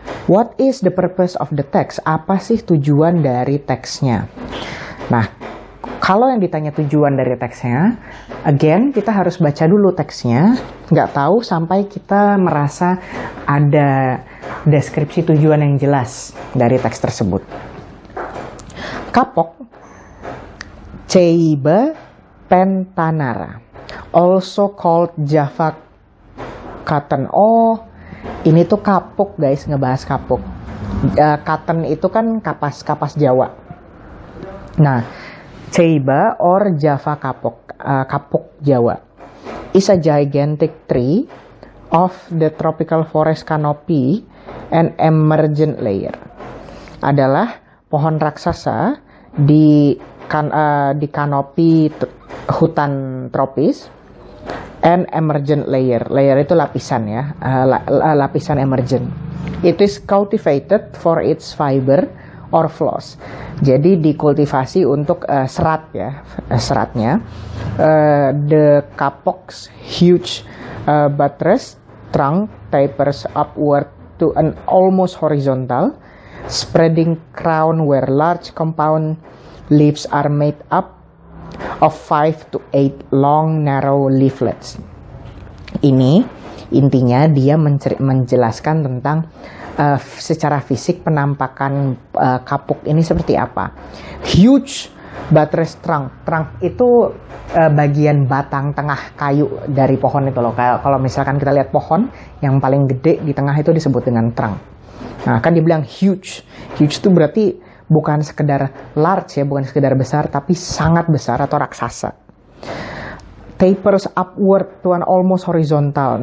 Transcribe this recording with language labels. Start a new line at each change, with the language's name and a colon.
English: What is the purpose of the text?
Indonesian: Apa sih tujuan dari teksnya? Nah, kalau yang ditanya tujuan dari teksnya, again, kita harus baca dulu teksnya. Nggak tahu sampai kita merasa ada deskripsi tujuan yang jelas dari teks tersebut.
English: Kapok, Ceiba pentanara, also called Java cotton.
Indonesian: Oh, ini tuh kapuk guys, ngebahas kapuk. Cotton itu kan kapas Jawa.
English: Nah, Ceiba or Java kapuk Jawa is a gigantic tree of the tropical forest canopy and emergent layer.
Indonesian: Adalah pohon raksasa di kanopi hutan tropis
English: and emergent layer.
Indonesian: Layer itu lapisan ya, lapisan emergent.
English: It is cultivated for its fiber or floss.
Indonesian: Jadi dikultivasi untuk serat ya, seratnya.
English: The kapok's huge buttress trunk tapers upward to an almost horizontal, spreading crown where large compound leaves are made up of 5 to 8 long narrow leaflets.
Indonesian: Ini intinya dia menjelaskan tentang secara fisik penampakan kapuk ini seperti apa.
English: Huge buttress trunk.
Indonesian: Trunk itu bagian batang tengah kayu dari pohon itu loh. Kalau misalkan kita lihat pohon yang paling gede di tengah itu disebut dengan trunk. Nah, kan dibilang huge. Huge itu berarti bukan sekedar large ya, bukan sekedar besar, tapi sangat besar atau raksasa.
English: Tapers upward to an almost horizontal.